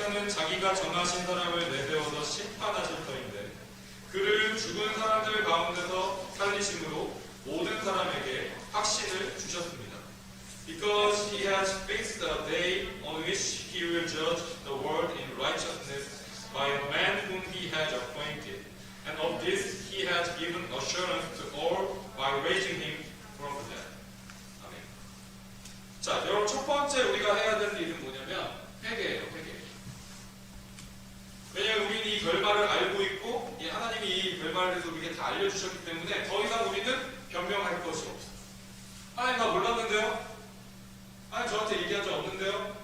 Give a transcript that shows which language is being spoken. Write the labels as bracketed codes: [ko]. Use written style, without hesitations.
[ko] 자기가 정하신 사람을 내세워서 심판하실 터인데 그를 죽은 사람들 가운데서 살리심으로 모든 사람에게 확신을 주셨습니다. [en] Because he has fixed a day on which he will judge the world in righteousness by a man whom he has appointed, and of this he has given assurance to all by raising him from the dead. [ko] 아멘. 자, 여러분 첫 번째 우리가 해야 될 일은 뭐냐면 회개예요, 회개. 왜냐하면 우리는 이 결말을 알고 있고 하나님이 이 결말에 대해서 우리에게 다 알려주셨기 때문에 더 이상 우리는 변명할 것이 없어요. 하나님 나 몰랐는데요? 하나님 저한테 얘기한 적 없는데요?